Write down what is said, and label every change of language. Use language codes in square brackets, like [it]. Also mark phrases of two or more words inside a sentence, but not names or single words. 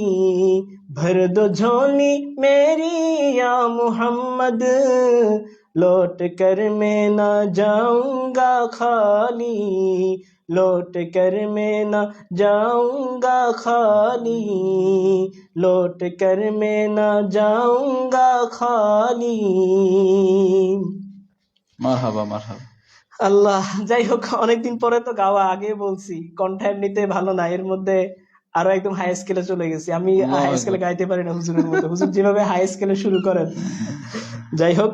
[ur] بھر دو جھولی میری یا محمد، لوٹ کر میں نہ جاؤں گا خالی، لوٹ کر میں نہ جاؤں گا خالی، لوٹ کر میں نہ جاؤں گا خالی۔ [bn] মারহাবা মারহাবা। আল্লাহ, যাই হোক, অনেকদিন পরে তো গাওয়া, আগে বলছি কণ্ঠ এমনিতে ভালো না, এর মধ্যে আরো একদম হাই স্কেলে চলে গেছি। আমি আল্লাহু হাই স্কেলে আকবার। গাইতে পারি না হুজুরের মতো, হুজুর যেভাবে হাই স্কেলে শুরু করেন। যাই হোক,